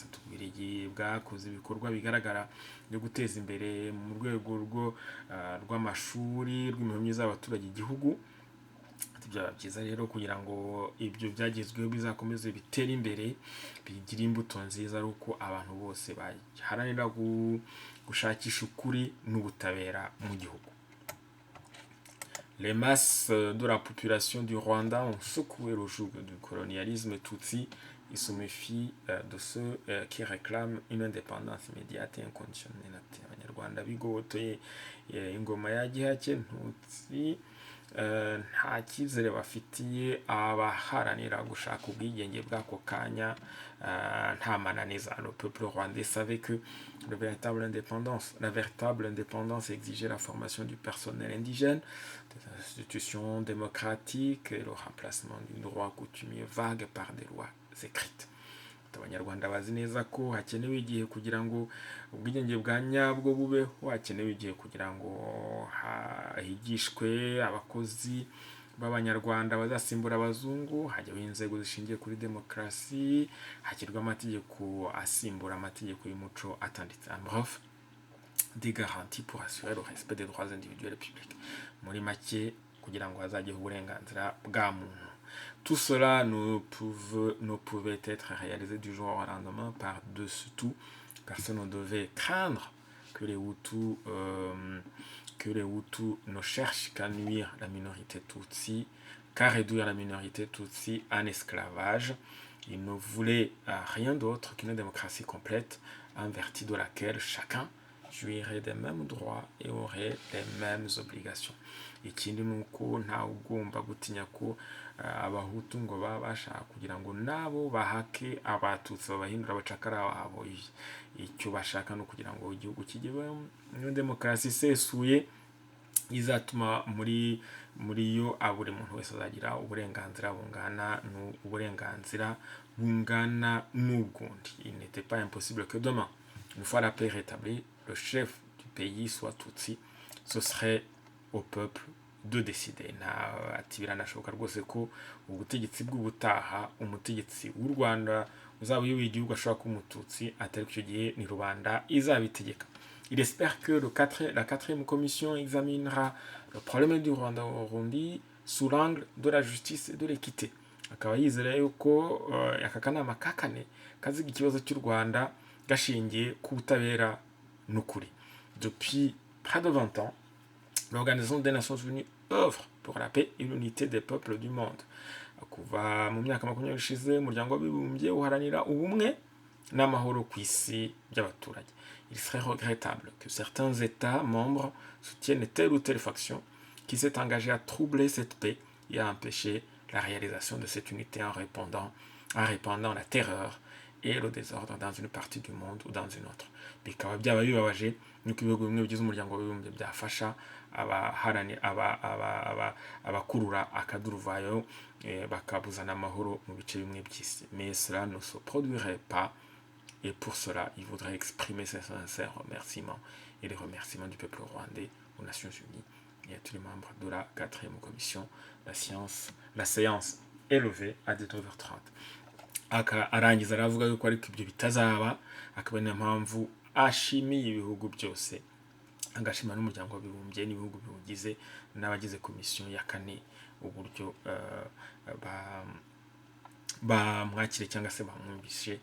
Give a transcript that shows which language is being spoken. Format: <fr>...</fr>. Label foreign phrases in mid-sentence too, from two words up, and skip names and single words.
<rw>Ububirigi bwakoze ibikorwa bigaragara byo guteza imbere mu rwego rw'amashuri, rw'imibereho myiza y'abaturage igihugu. Byaba byiza rero kugira ngo ibyo byagezweho bizakomeze bitere imbere, bigire imbuto nziza, ari uko abantu bose baharanira gushakisha ukuri n'ubutabera mu gihugu.</rw> <fr>Les masses de la population du Rwanda ont secoué le joug du colonialisme tutsi. Ils se méfient de ceux qui réclament une indépendance immédiate et inconditionnelle.</fr> <rw>Abanyarwanda bigobotoye ingoma ya gihake ntutsi nta cyizere bafitiye abaharanira gushaka ubwigenge bw'ako kanya nta mananiza.</rw> <fr>Le peuple rwandais savait que la véritable indépendance exigeait la formation du personnel indigène, des institutions démocratiques et le remplacement du droit coutumier vague par des lois écrites.</fr> <rw>Abanyarwanda bazi neza ko hakenewe igihe kugira ngo ubwigenge bwa nyabwo bubeho, hakenewe igihe kugira ngo higishwe abakozi b'Abanyarwanda bazasimbura abazungu, hajyaho inzego zishingiye kuri demokarasi, hashyirwa amategeko asimbura amategeko y'umuco atanditse.</rw> <fr>En bref, des garanties pour assurer le respect des droits individuels et publics.</fr> <rw>Muri make kugira ngo hazajyeho uburenganzira bwa muntu.</rw> <fr>Tout cela ne pouvait être réalisé du jour au lendemain par-dessus tout. Personne ne devait craindre que les Hutus ne cherchent qu'à nuire la minorité Tutsi, qu'à réduire la minorité Tutsi en esclavage. Ils ne voulaient rien d'autre qu'une démocratie complète, en vertu de laquelle chacun jouirait des mêmes droits et aurait les mêmes obligations.</fr> <rw>Ikindi nuko nta ugomba gutinya ko abahutu ngo bashaka kugira ngo nabo bahake abatutsi babahindura abacakara babo. Icyo bashaka no kugira ngo igihugu kigeho demokarasi isesuye izatuma muri yo buri muntu wese azagira uburenganzira bungana n'ubwundi.</rw> <fr>Il n'était pas impossible que demain, une fois la paix rétablie, le chef du pays soit Tutsi. Ce serait au peuple de décider.</fr> <rw>Ati biranashoboka rwose ko ubutegetsi bw'ubutaha umutegetsi w'u Rwanda uzaba uyoboye igihugu ashobora kuba umututsi, atari icyo gihe ni rubanda izabitegeka.</rw> <fr>Il espère que la quatrième commission examinera le problème du Rwanda au Burundi sous l'angle de la justice et de l'équité.</fr> <rw>Akaba yizera yuko aka kanama ka kane kaziga ikibazo cy'u Rwanda gashingiye ku butabera n'ukuri.</rw> <fr>Depuis près de 20 ans, l'Organisation des Nations Unies œuvre pour la paix et l'unité des peuples du monde.</fr> <rw>Kuva mu myaka 20 ishize umuryango w'abibumbye uharanira ubumwe n'amahoro ku isi by'abaturage.</rw> <fr>Il serait regrettable que certains États membres soutiennent telle ou telle faction qui s'est engagée à troubler cette paix et à empêcher la réalisation de cette unité en répandant la terreur et le désordre dans une partie du monde ou dans une autre.</fr> <rw>Bikaba byaba bibabaje nuko ibihugu bimwe bigize umuryango w'abibumbye byafasha abakurura akaduruvayo bakabuzana amahoro mu bice bimwe by'isi.</rw> <fr>Mais cela ne se produirait pas. Et pour cela, il voudrait exprimer ses sincères remerciements et les remerciements du peuple rwandais aux Nations Unies et à tous les membres de la 4e commission. La séance est levée à 19h30.</fr> <rw>Arangiza aravuga yuko ariko ibyo bitazaba, akaba niyo mpamvu ashimiye ibihugu byose, agashima n'umuryango w'abibumbye n'ibihugu biwugize n'abagize komisiyo ya 4 uburyo bamwakire cyangwa se bamwumvishe.</rw>